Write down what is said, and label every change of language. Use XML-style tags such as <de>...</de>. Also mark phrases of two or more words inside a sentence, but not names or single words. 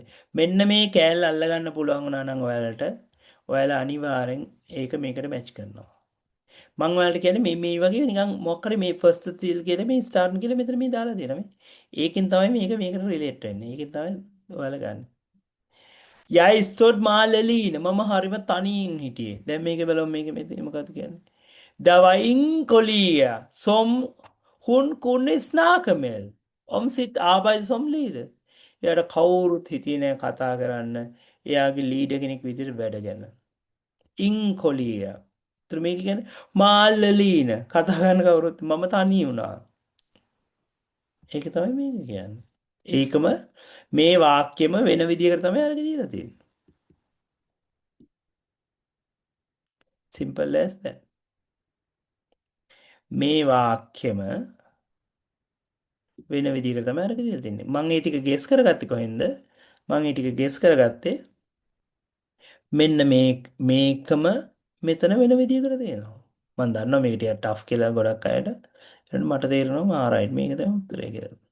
<si>මෙන්න මේ කෑල්ල අල්ලගන්න පුළුවන් වුණා නම් ඔයාලා අනිවාර්යෙන් ඒක මේකට මැච් කරනවා. මං ඔයාලට කියන්නේ මේ වගේ නිකන් මොකක් හරි මේ ෆස්ට් සිල් කියලා මේ ස්ටාර්ටන් කියලා මෙතන මේ දාලා දෙනවා මේ. ඒකෙන් තමයි මේක මේකට රිලේට් වෙන්නේ. ඒකෙන් තමයි ඔයාලා ගන්න.</si> <da>Jeg stod meget alene.</da> <si>මම හරිම තනියෙන් හිටියේ. දැන් මේක බලමු මේක මෙතන මොකක්ද කියන්නේ?</si> <da>Der var ingen kolleger som hun kunne snakke med om sitt arbejde som leder.</da> <si>එයාට කවුරුත් හිටියේ නෑ කතා කරන්න. එයාගේ ලීඩර් කෙනෙක් විදිහට වැඩ ගැන.</si> <da>ingen kolleger.</da> <si>ඒතර මේක කියන්නේ</si> <da>mal alene.</da> <si>කතා කරන්න කවුරුත් මම තනි වුණා. ඒක තමයි මේක කියන්නේ. ඒකම මේ වාක්‍යෙම වෙන විදිහකට තමයි අරගෙන දීලා තියෙන්නේ.</si> <en>Simple as that.</en> <si>මේ වාක්‍යෙම වෙන විදිහකට තමයි අරගෙන දීලා තින්නේ. මම ඒ ටික ගෙස් කරගත්තේ කොහෙන්ද? මම ඒ ටික ගෙස් කරගත්තේ මෙන්න මේකම මෙතන වෙන විදිහකට තියෙනවා. මම දන්නවා මේක ටිකක් ටෆ් කියලා ගොඩක් අයට. ඒත් මට තේරෙනවා ආරයිට් මේක තමයි උත්තරේ කියලා.</si>